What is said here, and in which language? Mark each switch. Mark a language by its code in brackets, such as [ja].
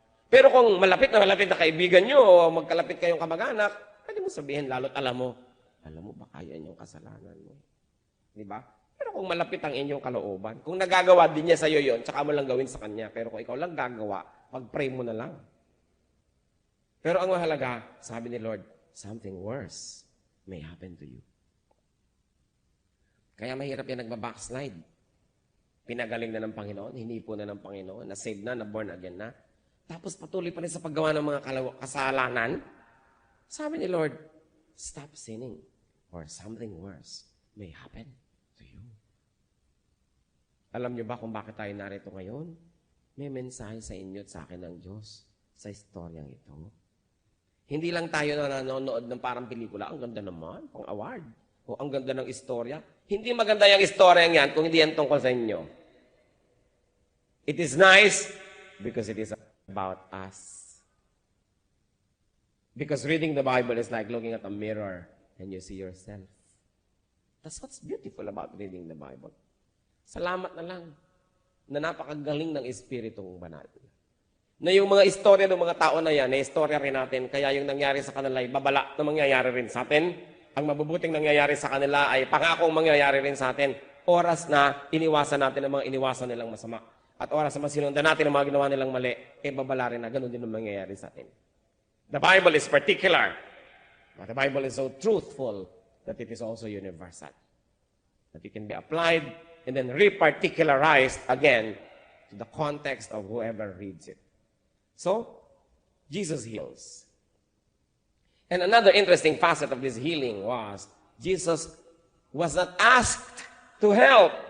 [tl] Pero kung malapit na kaibigan nyo, o magkalapit kayong kamag-anak, pwede mo sabihin, lalo't alam mo baka yan yung kasalanan mo. Di ba? Pero kung malapit ang inyong kalooban, kung nagagawa din niya sa'yo yun, tsaka mo lang gawin sa kanya. Pero kung ikaw lang gagawa, pag-pray mo na lang. Pero ang mahalaga, sabi ni Lord, [en] something worse may happen to you. [tl] Kaya mahirap yan nagbabackslide. Pinagaling na ng Panginoon, hinipo na ng Panginoon, na-save na, na-born again na. Tapos patuloy pa rin sa paggawa ng mga kasalanan. Sabi ni Lord, [en] stop sinning or something worse may happen to you. [tl] Alam niyo ba kung bakit tayo narito ngayon? May mensahe sa inyo at sa akin ng Diyos sa istoryang ito. Hindi lang tayo na nanonood ng parang pelikula, ang ganda naman, pang award. O ang ganda ng istorya. Hindi maganda yung istoryang yan kung hindi yan tungkol sa inyo. [en] It is nice because it is about us. Because reading the Bible is like looking at a mirror and you see yourself. That's what's beautiful about reading the Bible. [tl] Salamat na lang na napakagaling ng Espiritong Banal. Na yung mga istorya ng mga tao na yan, na istorya rin natin, kaya yung nangyari sa kanila ay babala na mangyayari rin sa atin. Ang mabubuting nangyayari sa kanila ay pangakong mangyayari rin sa atin. Oras na iniwasan natin ang mga iniwasan nilang masama. At oras na masinundan natin ang mga ginawa nilang mali, babala rin na ganun din ang mangyayari sa atin. [en] The Bible is particular, but the Bible is so truthful that it is also universal. That it can be applied and then reparticularized again to the context of whoever reads it. So, Jesus heals. And another interesting facet of this healing was, Jesus was not asked to help.